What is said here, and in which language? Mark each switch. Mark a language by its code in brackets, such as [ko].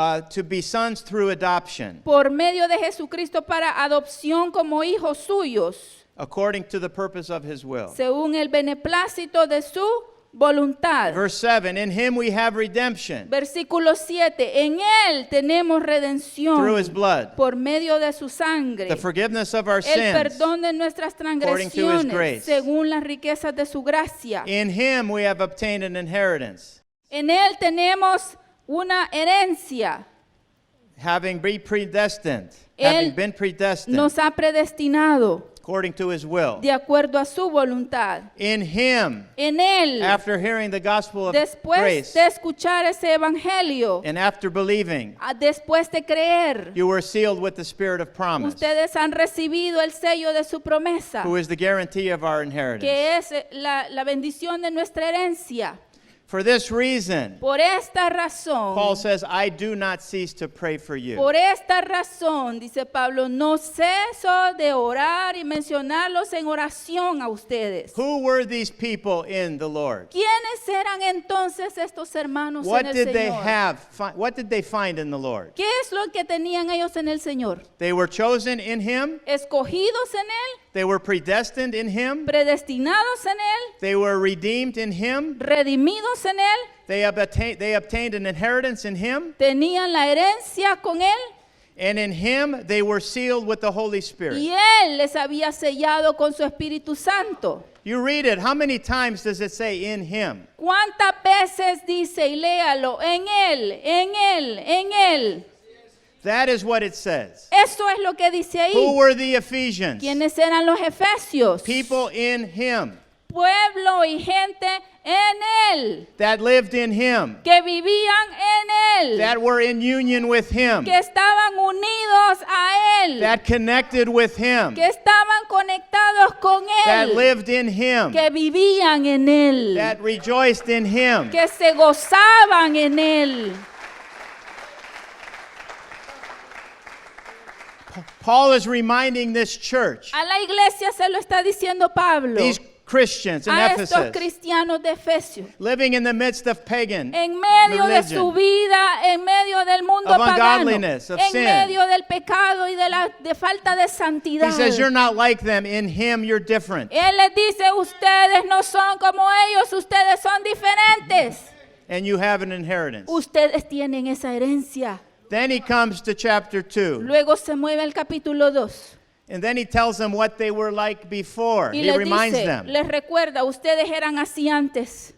[en] to be sons through adoption, [es] por medio de Jesucristo para adopción como hijos suyos, [en] according to the purpose of his will. [es] según el beneplácito de su voluntad. [en] Verse 7, in him we have redemption [es] Versículo 7, en Él tenemos [en] through his [es] redención [en] blood, [es] por medio de su sangre, [en] the forgiveness of our [es] el [en] sins. [es] perdón de nuestras [en] according to his [es] transgresiones, [en] grace. [es] según las riquezas de su gracia. [en] In him we have obtained an inheritance, [es] En Él tenemos una herencia. [en] having been predestined, [es] Él nos ha predestinado [en] according to his will. [es] de acuerdo a su voluntad. [en] In him, [es] En Él, [en] after hearing the gospel of [es] después [en] grace [es] de escuchar ese evangelio, [en] and after believing, [es] después de creer, [en] you were sealed with the spirit of promise, [es] ustedes han recibido el sello de su promesa, [en] who is the guarantee of our inheritance. [es] que es la bendición de nuestra herencia. [en] For this reason, [es] Por esta razón, [en] Paul says, I do not cease to pray for you. [es] por esta razón, dice Pablo, no ceso de orar y mencionarlos en oración a ustedes. [en] Who were these people in the Lord? [es] ¿Quiénes eran entonces estos hermanos [en] What [es] en el [en] did they [es] Señor? [en] have? What did they find in the Lord? [es] ¿Qué es lo que tenían ellos en el Señor? [en] They were chosen in him. [es] Escogidos en Él, [en] They were predestined in him. [es] predestinados en Él, [en] They were redeemed in him. [es] redimidos en Él, [en] They obtained an inheritance in him. [es] tenían la herencia con Él [en] And in him they were sealed with the Holy Spirit. [es] y Él les había sellado con su Espíritu Santo. [en] You read it. How many times does it say in him? [es] ¿Cuántas veces dice, y léalo, en Él, en Él, en Él? [en] That is what it says. [es] Eso es lo que dice ahí. [en] Who were the Ephesians? [es] ¿Quiénes eran los efesios? [en] People in him [es] Pueblo y gente en Él, [en] that lived in him, [es] que vivían en Él, [en] that were in union with him, [es] que estaban unidos a Él, [en] that connected with him, [es] que estaban conectados con [en] that [es] Él, [en] lived in him, [es] que vivían en Él, [en] that rejoiced in him. [es] que se gozaban en Él. [en] Paul is reminding this church, [es] A la iglesia se lo está diciendo Pablo, [en] these Christians in [es] a estos [en] Ephesus, [es] cristianos de Efesios, [en] living in the midst of pagan [es] en medio de su [en] religion, [es] vida, en medio del mundo [en] of [es] pagano, [en] ungodliness, of [es] en [en] sin. [es] medio del pecado y de falta de santidad. [en] he says, you're not like them. In him, you're different. [es] Él les dice, ustedes no son como ellos, ustedes son diferentes. [en] And you have an inheritance. [es] Ustedes tienen esa herencia. [en] Then he comes to chapter 2. [es] Luego se mueve al capítulo 2 [en] And then he tells them what they were like before. [es] y [en] He [es] les [en] reminds [es] dice, [en] them. [es] les recuerda, ustedes eran así antes.